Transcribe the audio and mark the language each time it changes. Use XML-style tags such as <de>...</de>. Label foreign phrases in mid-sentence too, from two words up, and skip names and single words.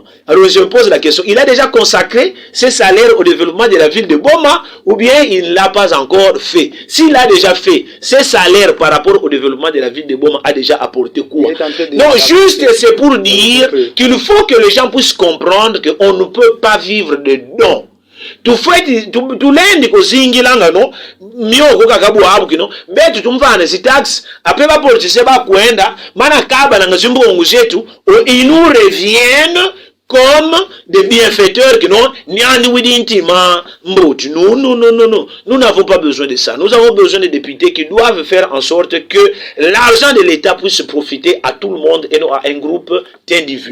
<fr>Alors je me pose la question, il a déjà consacré ses salaires au développement de la ville de Boma ou bien il ne l'a pas encore fait? S'il a déjà fait, ses salaires par rapport au développement de la ville de Boma a déjà apporté quoi? Non, juste c'est pour dire qu'il faut que les gens puissent comprendre qu'on ne peut pas vivre de dons.</fr> <ktu>Tulendi kuzingilanga no myoko kakabuhabu kino betu tumvana si tax après ba politiciens ba kwenda mana kaba na zimbongo zetu</ktu> <fr>ils nous reviennent comme des bienfaiteurs qui n'ont ni</fr> <ktu>widintima mboti.</ktu> <fr>Non, nous n'avons pas besoin de ça. Nous avons besoin de députés qui doivent faire en sorte que l'argent de l'État puisse profiter à tout le monde et non à un groupe d'individus.</fr>